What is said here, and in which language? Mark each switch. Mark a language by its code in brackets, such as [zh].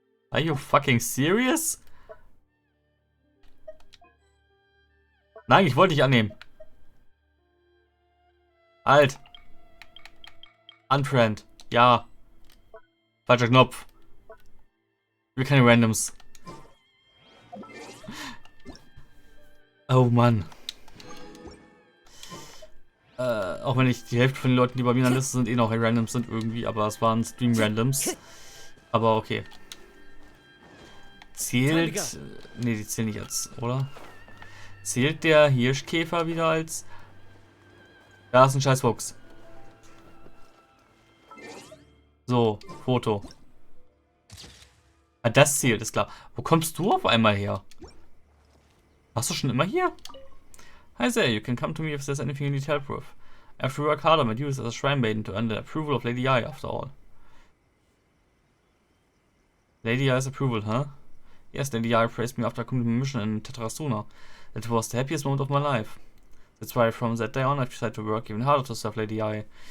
[en] Are you fucking serious? [de] Nein, ich wollte dich annehmen. Halt. Unfriend. Ja. Falscher Knopf. Ich will keine Randoms. Oh Mann. Auch wenn ich die Hälfte von den Leuten, die bei mir in der Liste sind, eh noch Randoms sind irgendwie, aber es waren Stream-Randoms. Aber okay. Zählt... Ne, die zählen nicht als, oder? Zählt der Hirschkäfer wieder als... Da ist ein scheiß Fuchs. So, Foto. Ah, das zählt, ist klar. Wo kommst du auf einmal her? Warst du schon immer hier? [en] Hi there, you can come to me if there's anything you need help with. I have to work harder my duties as a shrine maiden to earn the approval of Lady I, after all. Lady I's approval, huh? Yes, Lady I praised me after completing my mission in Tetrasuna. That was the happiest moment of my life. That's why from that day on I've decided to work even harder to serve Lady I.